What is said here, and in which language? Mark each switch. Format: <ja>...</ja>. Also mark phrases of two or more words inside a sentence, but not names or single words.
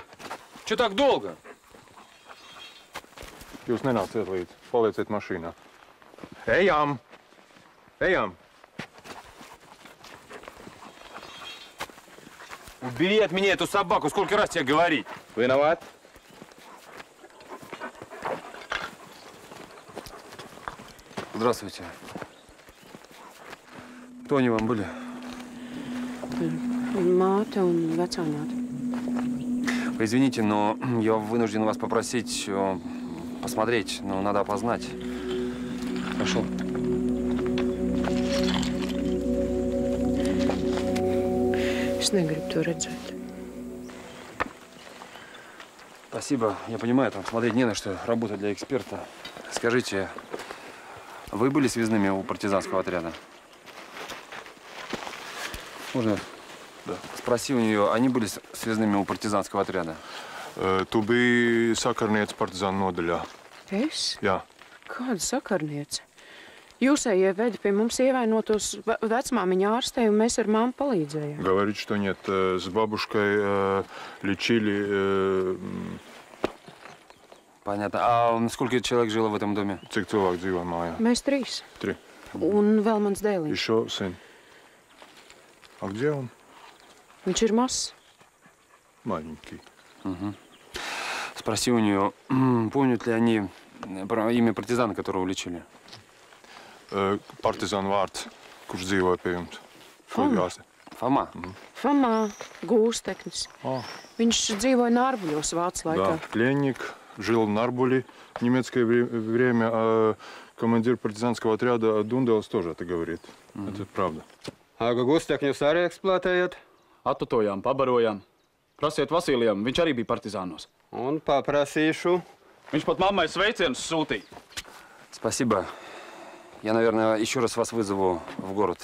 <ru>Че так долго?</ru> <lv>Jūs nenāciet līdzi. Palieciet mašīnā. Ejam! Ejam!</lv> <ru>Убери от меня эту собаку, сколько раз тебе говорить? Виноват? Здравствуйте. Кто они вам были?</ru> <lv>Māte un vecāņāte.</lv> <ru>Вы извините, но я вынужден вас попросить посмотреть, но надо опознать. Хорошо.</ru> <lv>Es negribu to redzēt.</lv> <ru>Спасибо. Я понимаю, там смотреть не на что. Работа для эксперта. Скажите, вы были связными у партизанского отряда? Можно? Да. Спроси у нее, они были связными у партизанского отряда?</ru> <lv>Tu biji sakarniece partizānu nodaļā. Es? Jā. Kāda sakarniece? Jūsējie vedi pie mums ievainotos vecmāmiņa ārstē, un mēs ar mammu palīdzējām.</lv> <ru>Говорит, что нет. С бабушкой лечили... Понятно. А сколько человек жило в этом доме?</ru> <lv>Cik cilvēku dzīvoja mājā? Mēs 3. 3. Un vēl mans dēliņš.</lv> <ru>Еще сын. А где он?</ru> <lv>Viņš ir mazs.</lv> <ru>Маленький. Угу. Спроси у нее, помнят ли они имя партизана, которого лечили?</ru> <lv>Partizānu vārds, kurš dzīvoja pie jums. Foma. Foma? Foma, Gūsteknis. Viņš dzīvoja Nārbuļos Vācu laikā.</lv> <ru>Да, пленник, жил в Нарбуле в немецкое время, а командир партизанского отряда Dundelis тоже это говорит. Это правда.</ru> <lv>А Gūstekņus arī eksploatējat? Attutojām, pabarojām. Prasiet Vasilijam, viņš arī bija partizānos. Un paprasīšu. Viņš pat mammai sveicienus sūtīja.</lv> <ru>Спасибо. Я, наверное, еще раз вас вызову в город.</ru>